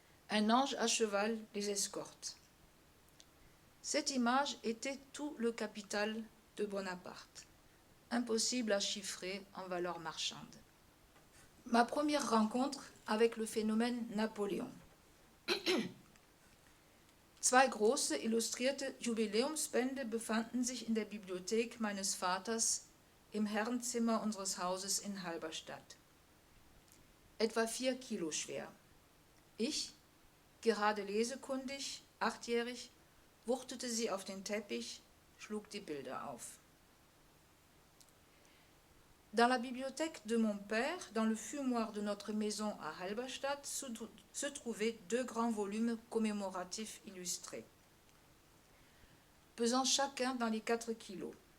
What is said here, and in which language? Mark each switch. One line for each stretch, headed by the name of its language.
French: Un ange à cheval les escorte. Cette image était tout le capital de Bonaparte, impossible à chiffrer en valeur marchande. Ma première rencontre avec le phénomène Napoléon.
German: Zwei große illustrierte Jubiläumsbände befanden sich in der Bibliothek meines Vaters im Herrenzimmer unseres Hauses in Halberstadt. Etwa 4 Kilo schwer. Ich, gerade lesekundig, 8-jährig, wuchtete sie auf den Teppich, schlug die Bilder auf.
French: Dans la bibliothèque de mon père, dans le fumoir de notre maison à Halberstadt, se trouvaient 2 grands volumes commémoratifs illustrés, pesant chacun dans les 4 kilos.